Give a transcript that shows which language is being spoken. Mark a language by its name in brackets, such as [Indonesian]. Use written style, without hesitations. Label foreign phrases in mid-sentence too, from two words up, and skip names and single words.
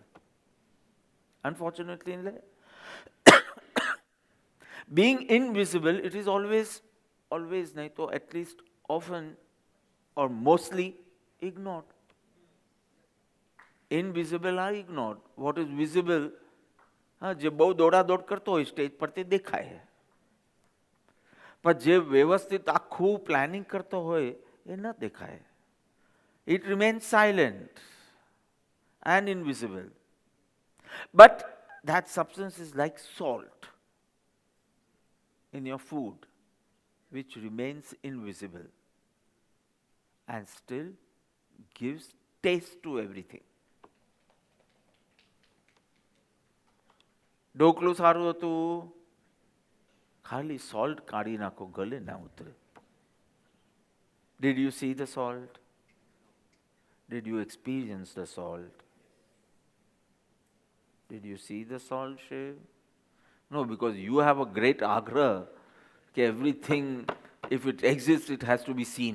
[English] Unfortunately, being invisible, it is always, [Hindi] नहीं तो [English] at least often or mostly ignored. Invisible are ignored. What is visible, [Gujarati] જે બહુ દોડાદોડ કરતો હોય સ્ટેજ પરથી દેખાય. પણ જે વ્યવસ્થિત આખું પ્લાનિંગ કરતો હોય એ ન દેખાય. [English] It remains silent and invisible. But that substance is like salt in your food, which remains invisible and still gives taste to everything. [Gujarati] ઢોકળું સારું હતું, ખાલી salt કાઢી નાખો, ગલે ના ઉતરે. [English] Did you see the salt? Did you experience the salt? Did you see the salt, Shiv? No, because you have a great agra. Okay, everything, if it exists, it has to be seen.